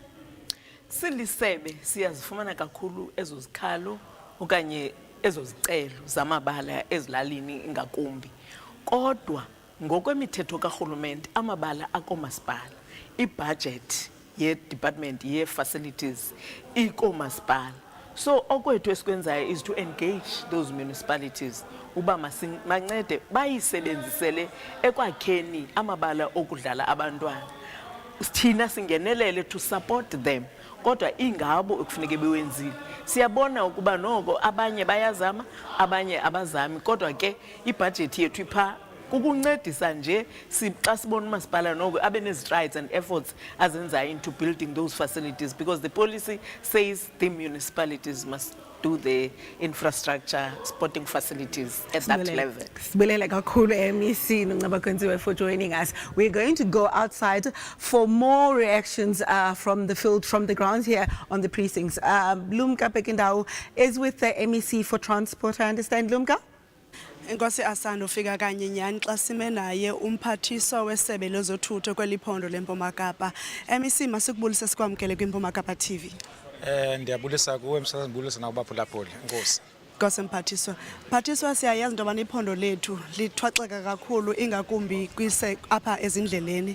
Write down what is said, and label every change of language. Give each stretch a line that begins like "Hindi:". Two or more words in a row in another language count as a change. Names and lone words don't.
Xhosa: Silisebe siyazifumana kakhulu ezo zikhalo okanye ezo zicelo zamabala ezilalini ngakumbi. Kodwa ngokwemithetho karhulumente amabala akomasipala, ibudget ye-department ye-facilities ikomasipala. So okwethu esikwenzayo
English: is to engage those municipalities
Xhosa: uba mancede bayisebenzisele ekwakheni amabala okudlala abantwana. Thina singenelele
English: to support them,
Xhosa: kodwa ingabo ekufuneka bewenzile. Siyabona ukuba noko abanye bayazama, abanye abazami, kodwa ke ibudget yethu ipha kukuncedisa nje xa sibona umasipala noko abe nezi-
English: strides and efforts
Xhosa: azenzayo
English: into building those facilities, because the policy says the municipalities must do the infrastructure, sporting facilities at that level.
Xhosa: Sibulele kakhulu MEC Nongceba Kunziwe
English: for joining us. We're going to go outside for more reactions from the field, from the grounds here on the precincts. Lumka Pekindawu is with the MEC for transport, I understand, Lumka?
Xhosa: Enkosi Asanda ufika kanye nyani xa sime naye umphathiswa wesebe lezothutho kweliphondo leMpuma Kapa. MEC masikubulise sikwamkele kwiMpuma Kapa TV. Ndiyabulisa kuwe msakazi, ndibulisa nakubaphulaphuli. Nkosi. Nkosi Mphathiswa. Mphathiswa siyayazi into yobana iphondo lethu lithwaxeka kakhulu ingakumbi apha ezindleleni.